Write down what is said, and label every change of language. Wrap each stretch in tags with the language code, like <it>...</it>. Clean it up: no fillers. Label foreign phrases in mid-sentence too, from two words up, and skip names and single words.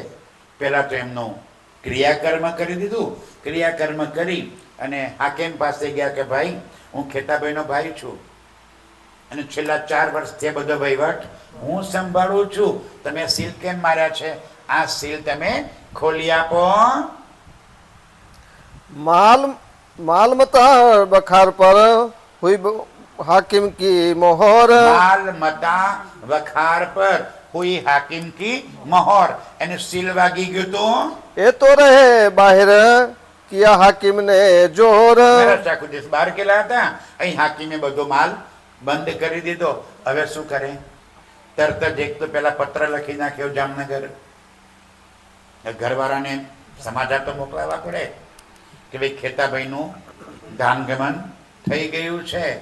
<gu>પહેલા તો એમનું ક્રિયાકર્મ કરી દીધું. ક્રિયાકર્મ કરી અને હાકીમ પાસે ગયા કે ભાઈ, હું ખેતાભાઈનો ભાઈ છું અને છેલ્લા 4 વર્ષથી બધો વહીવટ હું સંભાળું છું. તમે સીલ કેમ માર્યા છે? આ સીલ તમે ખોલી આપો.</gu> <hi>माल मता बखार पर हुई हाकिम की मोहर. माल मता वखार पर हुई हाकिम की मोहर.</hi> <gu>એને સીલ વાગી ગયું તો</gu> <hi>ए तो रहे बहार किया हाकिम ने जोर</hi> <gu>મહારાજ આખો દિવસ બહાર ગયેલા હતા, અહીં હાકીમે બધો માલ બંધ કરી દીધો. હવે શું કરે? તરત જ એક તો પેલા પત્ર લખી નાખ્યો જામનગર. ઘરવાળાને સમાચાર તો મોકલાવા પડે કે ભાઈ ખેતાભાઈનું ધામગમન થઈ ગયું છે.</gu>